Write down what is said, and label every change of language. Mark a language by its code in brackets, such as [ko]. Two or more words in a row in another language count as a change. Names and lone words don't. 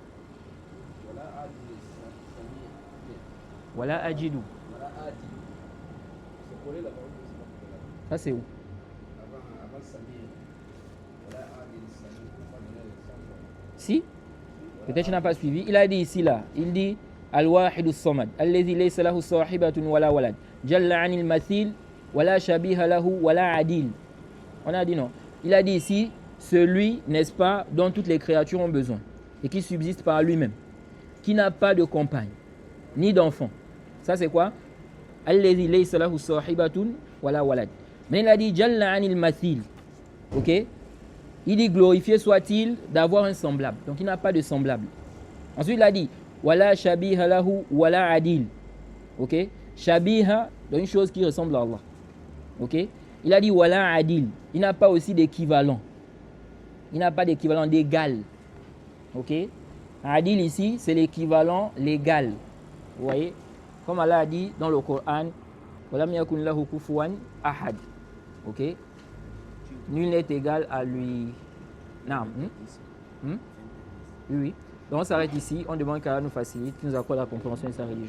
[fr] Voilà Adjidou. Ça c'est où? Si? Peut-être que tu n'as pas suivi. Il a dit ici là. Il dit Al-Wahidus Samad. [ar] الذي ليس له صاحبة ولا ولد. جل عن المثيل. ولا شبيه له ولا عديل. [fr] On a dit non. Il a dit ici celui, n'est-ce pas, dont toutes les créatures ont besoin. Et qui subsiste par lui-même. Qui n'a pas de compagne. Ni d'enfant. Ça c'est quoi? [ar] الذي ليس له صاحبة ولا ولد. [fr] Mais il a dit [ar] جل عن المثيل. [fr] Ok? Il dit glorifié soit-il d'avoir un semblable. Donc il n'a pas de semblable. Ensuite il a dit [ar] ولا شبيه له ولا عديل. [fr] Ok? Shabiha, donc une chose qui ressemble à Allah. Ok? Il a dit [ar] ولا عديل. [fr] Il n'a pas aussi d'équivalent. Il n'a pas d'équivalent d'égal. Ok? Adil ici, c'est l'équivalent légal. Vous voyez? Comme Allah a dit dans le Coran, [ar] ولم يكن له كفوا أحد. [fr] Ok? Nul n'est égal à lui. Non. Oui, oui. Donc on s'arrête ici. On demande qu'Allah nous facilite, qu'il nous accorde la compréhension de sa religion.